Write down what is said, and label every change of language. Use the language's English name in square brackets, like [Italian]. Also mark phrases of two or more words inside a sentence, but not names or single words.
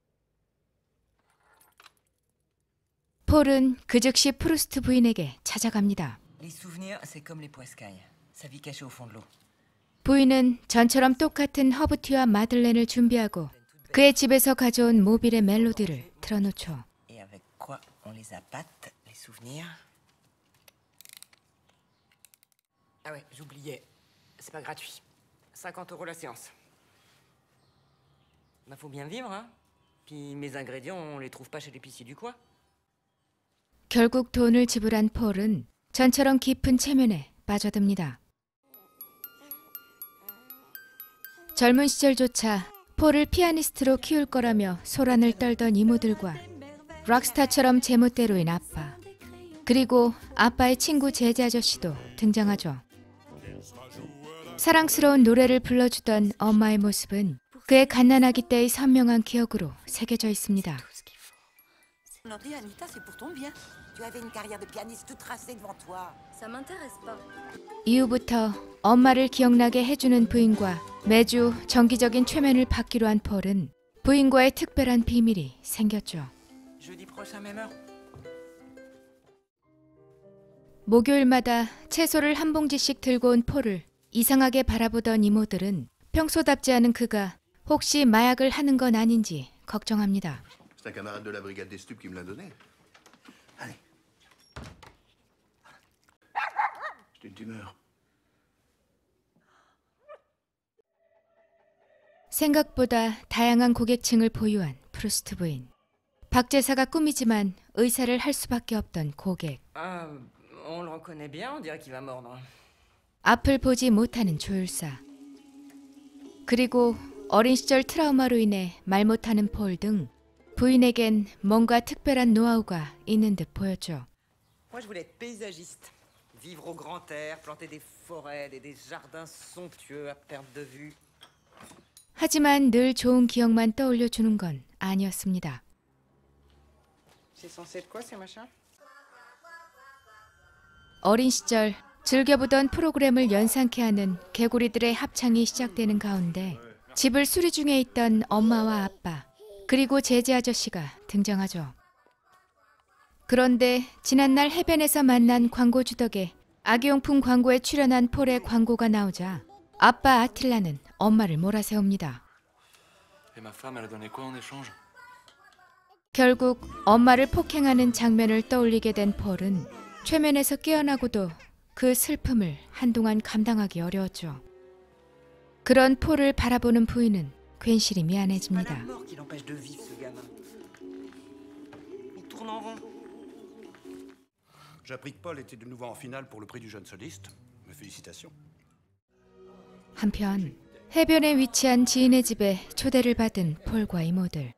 [Korean] 폴은 그 즉시 프루스트 부인에게 찾아갑니다. 부인은 전처럼 똑같은 허브티와 마들렌을 준비하고 그의 집에서 가져온 모빌의 멜로디를 틀어놓죠. [French] C'est pas gratuit. 50 € la séance. Bah faut bien vivre, hein. Puis mes ingrédients, on les trouve pas chez l'épicier du coin. [Korean] 결국 돈을 지불한 폴은 전처럼 깊은 체면에 빠져듭니다. 젊은 시절조차 폴을 피아니스트로 키울 거라며 소란을 떨던 이모들과 락스타처럼 제멋대로인 아빠, 그리고 아빠의 친구 제재 아저씨도 등장하죠. 사랑스러운 노래를 불러주던 엄마의 모습은 그의 갓난아기 때의 선명한 기억으로 새겨져 있습니다. [French] Non, dis Anita, c'est pour ton bien. Tu avais une carrière de pianiste toute tracée devant toi. Ça m'intéresse pas. [Korean] 이후부터 엄마를 기억나게 해주는 부인과 매주 정기적인 최면을 받기로 한 폴은 부인과의 특별한 비밀이 생겼죠. [French] Jeudi prochain, même heure. [Korean] 목요일마다 채소를 한 봉지씩 들고 온 폴을 이상하게 바라보던 이모들은 평소답지 않은 그가 혹시 마약을 하는 건 아닌지 걱정합니다. [French] C'est un camarade de la brigade des stupes qui me l'a donné. Allez. C'est une tumeur. [Korean] 생각보다 다양한 고객층을 보유한 프루스트 부인. 박제사가 꿈이지만 의사를 할 수밖에 없던 고객. [French] Ah, on le reconnaît bien, on dirait qu'il va mordre. [Korean] 앞을 보지 못하는 조율사. 그리고 어린 시절 트라우마로 인해 말 못하는 폴 등 부인에겐 뭔가 특별한 노하우가 있는 듯 보였죠. [French] Moi, je voulais être paysagiste. Vivre au grand air, planter des forêts, des jardins somptueux à perte de vue. [Korean] 하지만 늘 좋은 기억만 떠올려 주는 건 아니었습니다. [French] C'est censé être quoi, ces machins? [Korean] 어린 시절 즐겨보던 프로그램을 연상케 하는 개구리들의 합창이 시작되는 가운데 집을 수리 중에 있던 엄마와 아빠 그리고 제재 아저씨가 등장하죠. 그런데 지난날 해변에서 만난 광고주 덕에 아기용품 광고에 출연한 폴의 광고가 나오자 아빠 아틸라는 엄마를 몰아세웁니다. [French] Et ma femme, elle a donné quoi en échange? [Korean] 결국 엄마를 폭행하는 장면을 떠올리게 된 폴은 최면에서 깨어나고도 그 슬픔을 한동안 감당하기 어려웠죠. 그런 폴을 바라보는 부인은 괜시리 미안해집니다. [French] C'est pas la mort qui l'empêche de vivre, ce gamin. Il tourne en rond. J'ai appris que Paul était de nouveau en finale pour le prix du jeune soliste. Mes félicitations. [Korean] 한편 해변에 위치한 지인의 집에 초대를 받은 폴과 이모들.